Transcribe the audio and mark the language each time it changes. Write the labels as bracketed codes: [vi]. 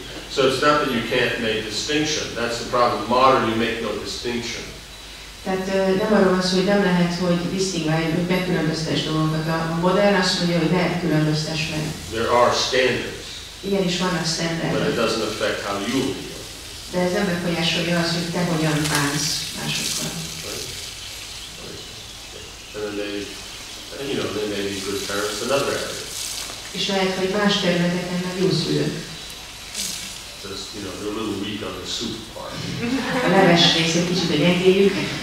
[en] So it's not that you can't make distinction. That's the problem. Modern, you make no distinction. [hu] Tehát nem arról van szó, hogy nem lehet, hogy disztingválj, hogy megkülönböztes dolgokat. A modern azt mondja, hogy lehet különböztes meg. [en] There are standards. [hu] Igenis vannak [en] But [hu] standardek. [en] it doesn't affect how you feel. [hu] De ez nem befolyásolja azt, hogy te hogyan bánsz másokkal. [en] And then they may be good parents in other areas. [hu] És lehet, hogy más területeken meg jó szülők. [en] Just, they're a little weak on the soup part. [hu] A leves rész egy kicsit a gyengéjük.